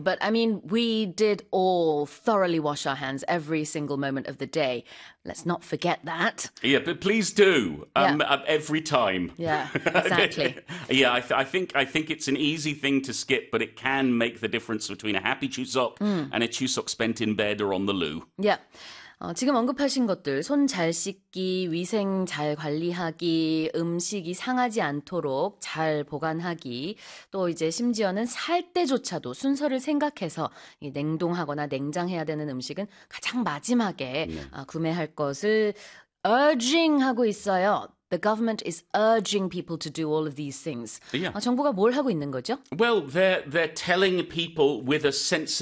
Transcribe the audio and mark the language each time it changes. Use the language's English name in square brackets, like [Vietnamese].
[English] But, I mean, we did all thoroughly wash our hands every single moment of the day. Let's not forget that. Yeah, but please do. Every time. Yeah, exactly. Yeah, I think it's an easy thing to skip, but it can make the difference between a happy Chuseok and a Chuseok spent in bed or on the loo. Yeah. [Korean] 지금 언급하신 것들, 손 잘 씻기, 위생 잘 관리하기, 음식이 상하지 않도록 잘 보관하기, 또 이제 심지어는 살 때조차도 순서를 생각해서 냉동하거나 냉장해야 되는 음식은 가장 마지막에 구매할 것을 urging하고 있어요. [English] The government is urging people to do all of these things. [Korean] 정부가 뭘 하고 있는 거죠? [English] Well, they're telling people with a sense of